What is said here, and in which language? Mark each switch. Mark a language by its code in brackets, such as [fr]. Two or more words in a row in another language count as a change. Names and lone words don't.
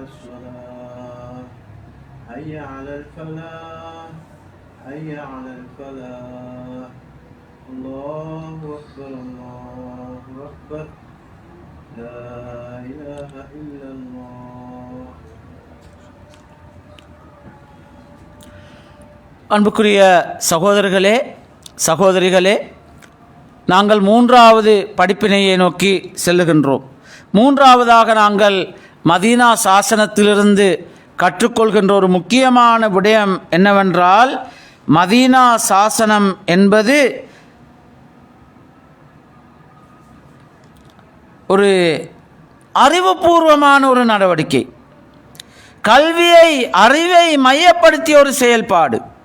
[ar] الصلاة حي على الفلاح حي على الفلاح الله أكبر الله أكبر لا إله إلا الله. [ta] அன்புக்குரிய சகோதரர்களே, சகோதரிகளே, நாங்கள் மூன்றாவது படிப்பினையை நோக்கி செல்லுகின்றோம். மூன்றாவதாக நாங்கள் மதீனா சாசனத்திலிருந்து கற்றுக்கொள்கின்ற ஒரு முக்கியமான விடயம் என்னவென்றால், மதீனா சாசனம் என்பது ஒரு அறிவுபூர்வமான ஒரு நடவடிக்கை, கல்வியை, அறிவை மையப்படுத்திய ஒரு செயல்பாடு.